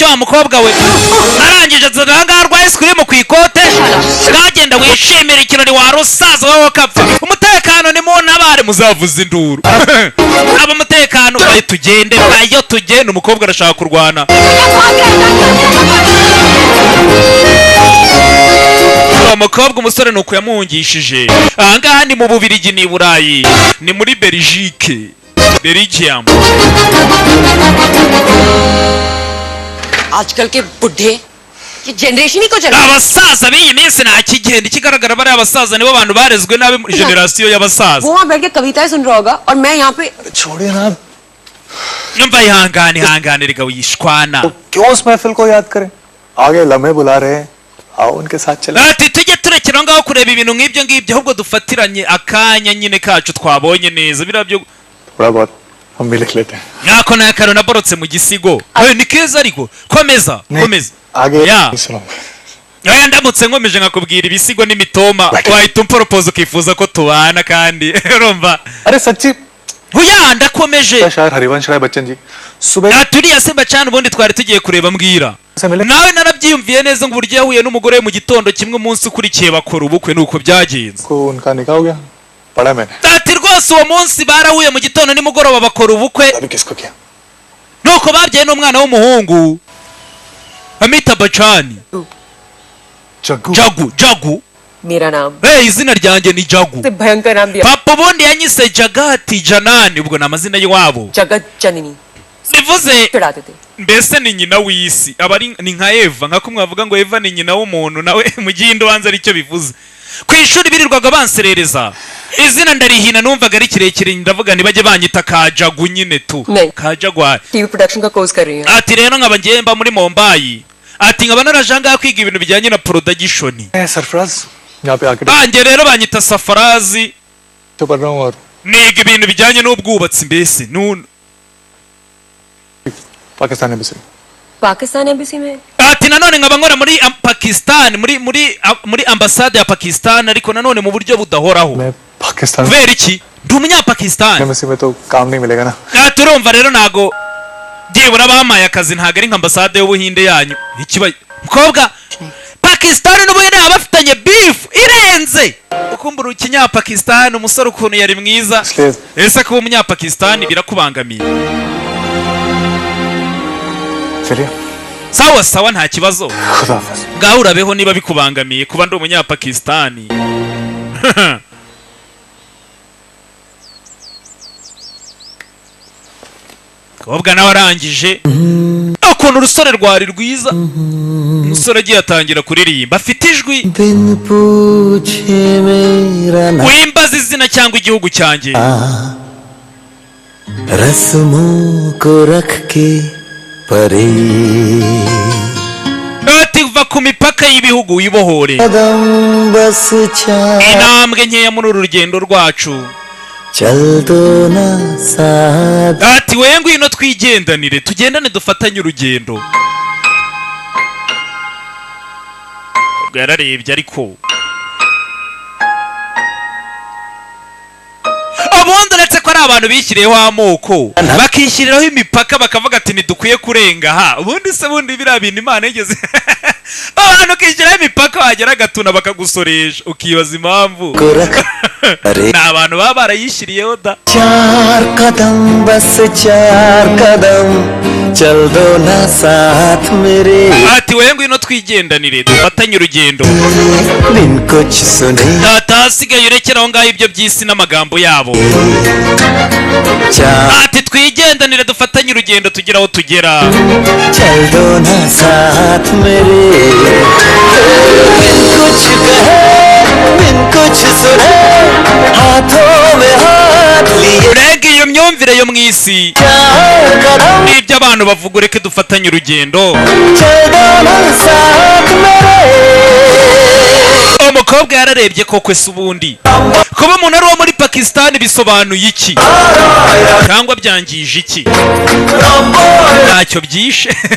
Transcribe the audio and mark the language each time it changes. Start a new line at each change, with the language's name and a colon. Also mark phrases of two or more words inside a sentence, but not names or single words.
Kinyarwanda: wa mukobwa we arangije azaga rwa
English: ice cream
Kinyarwanda: ku ikote kagenda wishimira ikirori wa rusaza wowe kapfa umutekano ni mu ntabare muzavuza induru aba umutekano bayo tugende umukobwa arashaka kurwana umukobwa umusore nuko yamuhungishije ahangaha ni mu Bubirigi ni Burayi ni muri Belgique Belgium
Hindi: आजकल के बुढ़े ये जनरेशन ही को चला
Kinyarwanda: abasaza b'iyi minsi nta kigenda ikigaragara bari abasaza nibo bantu barezwe nabi muri generation y'abasaza
Hindi: वो वहाँ बैठ के कविताएं सुन रहा होगा और मैं यहाँ पे छोड़िए ना
Kinyarwanda: nyumva ihangane rega wishwana
Hindi: तो क्यों उस महफिल को याद करें आगे लम्हे बुला रहे हैं आओ उनके साथ चले
Kinyarwanda: ati tujye turekera ngaho kureba ibintu nk'ibyo ngibyo ahubwo dufatiranye akanya nyine kacu twabonye neza birabyo
Hindi: थोड़ा बहुत हम भी लिख लेते हैं
Kinyarwanda: nako nakaro naborotse mu gisigo ni keza ariko komeza
Hindi: आगे Ya. सुनो
Kinyarwanda: oya ndamutse nkomeje nkakubwira ibisigo n'imitoma wahita umporopoza ukifuza ko tubana kandi urumva
Hindi: अरे सच्ची
Kinyarwanda: oya ndakomeje
Hindi: शायर हरिवंश राय बच्चन जी सुबह
Kinyarwanda: turiya se bacana ubundi twari tugiye kureba mbwira
Hindi: से मिले
Kinyarwanda: nawe narabyiyumviye neza ngo uburyo yahuye n'umugore we mu gitondo kimwe umunsi ukurikiye bakora ubukwe nuko byagenze
Hindi: को उनका निकाह हो गया पढ़ा मैंने
Kinyarwanda: ati rwose uwo munsi barahuye mu gitondo nimugoroba bakora ubukwe
Hindi: अभी किसको किया
Kinyarwanda: nuko babyaye n'umwana w'umuhungu amita bacani जग्गू jagu
Hindi: मेरा नाम
Kinyarwanda: izina ryanjye ni jagu
Hindi: से भयंकर नाम दिया
Kinyarwanda: papa ubundi yanyise jagati janani ubwo ni amazina y'iwabo
Hindi: जगत जननी
Kinyarwanda: bivuze
Hindi: चढ़ाते थे
Kinyarwanda: mbese ni nyina w'isi aba ari ni nka eva nka kumwe bavuga ngo eva ni nyina w'umuntu nawe mu gihe ubanza aricyo bivuze ku ishuri birirwaga banserereza izina ndarihina numvaga ari kirekire ndavuga ntibajye banyita kajagu nyine tu
Hindi: नहीं
Kinyarwanda: kajagwa
Hindi: टीवी प्रोडक्शन का कोर्स कर रही हैं
Kinyarwanda: ati rero nkaba ngiye mba muri Mumbai ati nkaba narajanga kwiga ibintu bijyanye na production
Hindi: सरफराज यहाँ पे आके
Kinyarwanda: banjye rero banyita safarazi
Hindi: तो पढ़ रहा हूँ और
Kinyarwanda: niga ibintu bijyanye n'ubwubatsi mbese
Hindi: पाकिस्तान में पाकिस्तान एम्बेसी में
Kinyarwanda: ati nanone nkaba nkora muri Pakistan muri ambasade ya Pakistan ariko nanone mu buryo budahoraho
Hindi: मैं पाकिस्तान
Kinyarwanda: kubera iki ndi umunyapakistan
Hindi: में में तो काम नहीं मिलेगा ना
Kinyarwanda: ati urumva rero ntago byibura bampaye akazi ntago ari nka ambasade y'ubuhinde yanyu ikiba mukobwa Pakistan n'ubuhinde baba bafitanye beef irenze ukumbura ikinyapakistan umusore ukuntu yari mwiza
Hindi: इसलिए
Kinyarwanda: ese kuba umunyapakistan birakubangamiye
Hindi: चलिए
Kinyarwanda: sawa nta kibazo
Hindi: खुदा हाफिज
Kinyarwanda: ngaho urabeho niba bikubangamiye kuba ndi umunyapakistani kobwa nawe arangije ukuntu urusore rwari rwiza umusore agiye atangira kuririmba afite ijwi
Hindi: बिन पूछे मेरा नाम
Kinyarwanda: wimbaza izina cyangwa igihugu cyanjye
Hindi: रस्मों को रख के परे
Kinyarwanda: ati va ku mipaka y'ibihugu wibohore
Hindi: कदम बस चाह
Kinyarwanda: intambwe nkeya muri uru rugendo rwacu
Hindi: चल दो ना साथ
Kinyarwanda: ati we ngwino twigendanire tugendane dufatanye urugendo ubwo yararebye ariko ubundi uretse ko ari abantu bishyiriyeho amoko bakishyiriraho imipaka bakavuga ati ntidukwiye kurenga aha ubundi se bundi biriya bintu imana yigeze abantu ukishyiraho imipaka wagera agatuna bakagusoresha ukibaza impamvu
Hindi: को रख अरे
Kinyarwanda: ni abantu baba barayishyiriyeho da
Hindi: चार कदम बस चार कदम चल दो ना साथ मेरे
Kinyarwanda: ati we ngwino twigendanire dufatanye urugendo
Hindi: बिन कुछ सुने
Kinyarwanda: atasigaye urekera aho ngaho ibyo by'isi n'amagambo yabo चार ati twigendanire dufatanye urugendo tugera aho tugera
Hindi: चल दो ना साथ मेरे बिन कुछ कहे बिन कुछ सुने हाथों में हाथ लिए
Kinyarwanda: urega iyo myumvire yo mu isi
Hindi: चार कदम
Kinyarwanda: n'ibyo abantu bavuga ureke dufatanye urugendo
Hindi: चल दो ना साथ मेरे
Kinyarwanda: umukobwa yararebye koko se ubundi kuba umuntu ari uwo muri Pakistan bisobanuye iki cyangwa byangije iki ntacyo byishe